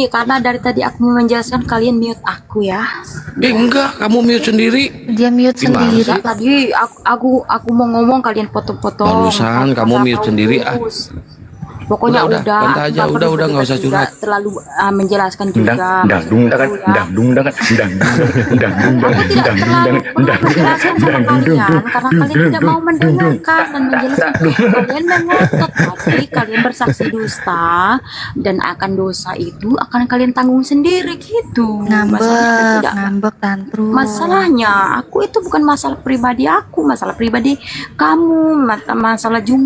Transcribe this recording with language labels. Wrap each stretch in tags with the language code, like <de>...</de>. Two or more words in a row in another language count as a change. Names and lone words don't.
<id>Karena dari tadi aku menjelaskan, kalian mute aku ya. Enggak, kamu mute sendiri. Dia mute Gimana sendiri. sih? Tadi aku mau ngomong, kalian potong-potong. Barusan kamu Masalah mute sendiri, ah. Paulus. Pokoknya Udah, udah, santai aja, aku udah, juga nggak usah tidak curhat. terlalu menjelaskan Ndang, juga. ndang, dung, dangan, Maksudku ya. ndang, dung, dangan, ndang, dung, ndang, dung, Aku dangan, tidak ndang, dung, terlalu dangan, perlu ndang, dung, menjelaskan sama ndang, dung, dung, kalian, karena kalian tidak mau mendengarkan dan menjelaskan. Kalian mengotot tadi, kalian bersaksi dusta, dan akan dosa itu akan kalian tanggung sendiri gitu. Masalahnya tidak. Ngambek tantrum. Masalahnya aku itu bukan masalah pribadi aku, masalah pribadi kamu, masalah Juma.</id>